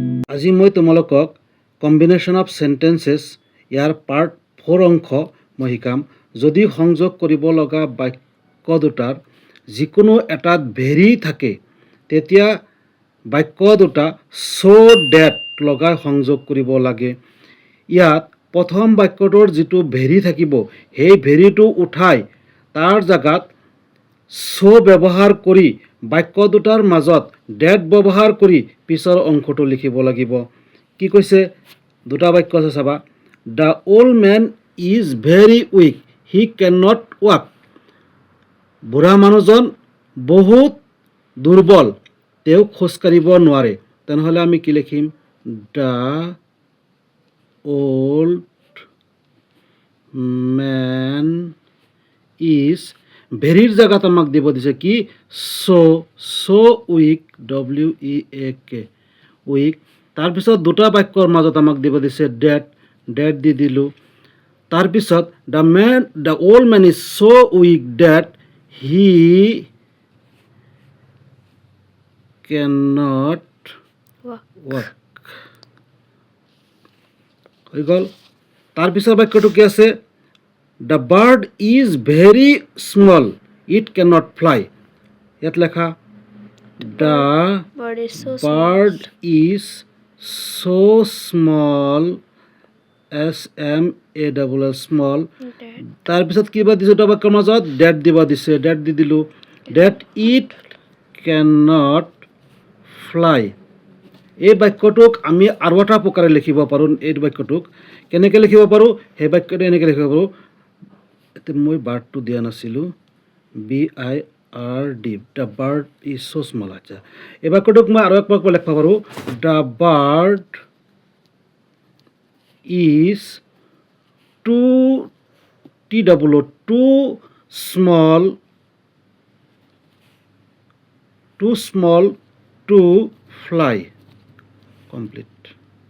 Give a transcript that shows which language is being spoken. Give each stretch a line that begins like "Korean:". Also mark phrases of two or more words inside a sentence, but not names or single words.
Assamese: আজি মই তোমালোকক
English: combination of sentences
Assamese: ইয়াৰ পাৰ্ট 4 অংশ মই শিকাম। যদি সংযোগ কৰিব লগা বাক্য দুটাৰ যিকোনো এটাত ভেৰি থাকে তেতিয়া বাক্য দুটা
English: so that
Assamese: লগাই সংযোগ কৰিব লাগে। ইয়াত প্ৰথম বাক্যটোৰ যিটো ভেৰি থাকিব সেই ভেৰিটো উঠাই তাৰ জাগাত so ব্যৱহাৰ কৰি বাক্য দুটাৰ মাজত that ব্যৱহাৰ কৰি পিছৰ অংশটো লিখিব লাগিব। কি কৈছে দুটা বাক্য আছে চাবা।
English: The old man is very weak, he cannot walk.
Assamese: বুঢ়া মানুহজন বহুত দুৰ্বল, তেওঁ খোজ কাঢ়িব নোৱাৰে। তেনেহ'লে আমি কি লিখিম?
English: The old man is
Assamese: ভেৰিৰ জাগাত আমাক দিব দিছে কি
English: so weak weak weak।
Assamese: তাৰপিছত দুটা বাক্যৰ মাজত আমাক দিব দিছে that দি দিলোঁ।
English: তাৰপিছত the old man is so weak that he cannot walk
Assamese: হৈ গ'ল। তাৰপিছৰ বাক্যটো কি আছে?
English: The bird is very small, it cannot fly.
Assamese: ইয়াত লেখা the
English: bird is so bird is so small, small.
Assamese: তাৰপিছত কিবা দিছোঁ দুটা বাক্যৰ মাজত that দিবা দিছে, that দি দিলোঁ।
English: that it cannot fly।
Assamese: এই বাক্যটোক আমি আৰু এটা প্ৰকাৰে লিখিব পাৰোঁ। এই বাক্যটোক কেনেকৈ লিখিব পাৰোঁ? সেই বাক্যটো এনেকৈ লিখিব পাৰোঁ। মই বাৰ্ডটো দিয়া নাছিলোঁ,
English: BIRD, the bird is so small।
Assamese: আচ্ছা, এই বাক্যটোক মই আৰু এক বাক্য লিখিব পাৰোঁ।
English: the bird is too small to fly।
Assamese: কমপ্লিট।